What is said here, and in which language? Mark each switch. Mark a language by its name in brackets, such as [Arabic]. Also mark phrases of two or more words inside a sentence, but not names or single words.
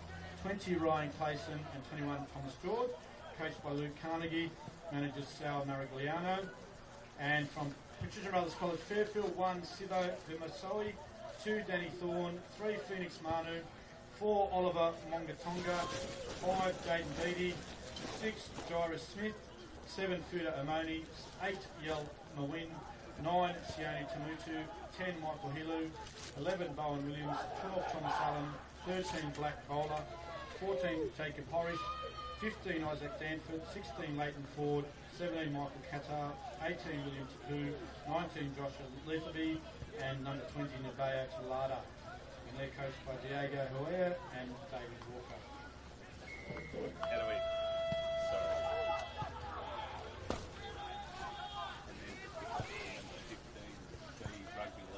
[English] 20 Ryan Clayson and 21 Thomas George, coached by Luke Carnegie, managers Sal Marigliano, and from Patricia Brothers College Fairfield, 1 Sido Vimasoi, 2 Danny Thorne, 3 Phoenix Manu, 4 Oliver Mongatonga, 5 Jaden Beattie, 6 Jairus Smith, 7 Fuda Amoni, 8 Yel Mawin, 9 Sione Tamutu, 10 Michael Hilu, 11 Bowen Williams, 12 Thomas Allen, 13 Black Bowler, 14 Jacob Horish, 15 Isaac Danford, 16 Leighton Ford, 17 Michael Qatar, 18 William Tapu, 19 Joshua Letherby, and number 20 Nabea Talada. And they're coached by Diego Huer and David Walker. How do we? Sorry.